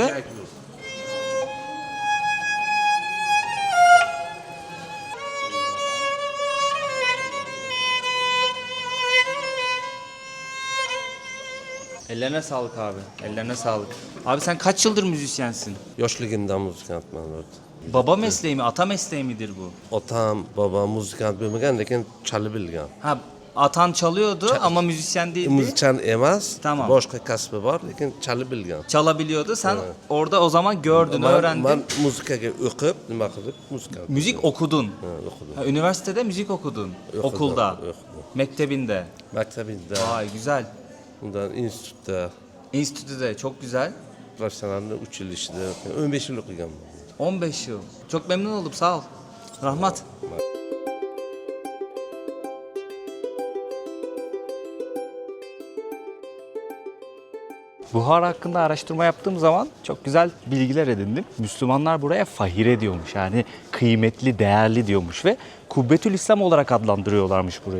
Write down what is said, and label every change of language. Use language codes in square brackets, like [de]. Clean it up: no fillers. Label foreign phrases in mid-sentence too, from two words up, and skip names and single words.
[tr] Rijek bu. Ellerine sağlık abi. Ellerine sağlık. Abi sen kaç yıldır müzisyensin? [uz] Yoshligimdan muzikantman bo'ldi. [tr] Baba mesleği mi, ata mesleği midir bu? [uz] Otam, babam muzikant bo'lmagan, lekin chalib bilgan. [tr] Ha atan çalıyordu ama müzisyen değildi. [uz] Muzikant emas, [tr] Tamam. [uz] boshqa kasbi bor, lekin chalib bilgan. [tr] Çalabiliyordu. Sen orada o zaman gördün, öğrendin. [uz] Men muzikaga o'qib, nima qilib muzikant. [tr] Müzik okudun. [uz] o'qidim. [tr] Ha, üniversitede müzik okudun. Okulda. [uz] O'qidim. [tr] Mektebinde. [uz] Maktabimda, [tr] Vay güzel. [uz] undan institutda, [tr] Enstitüde çok güzel. [uz] professionalni 3 yil ishida, 15 yil o'qiganman. [tr] 15 yıl. Çok memnun oldum sağ ol. Rahmat. Buhar hakkında araştırma yaptığım zaman çok güzel bilgiler edindim. Müslümanlar buraya fahire diyormuş. Yani kıymetli, değerli diyormuş ve Kubbetül İslam olarak adlandırıyorlarmış burayı.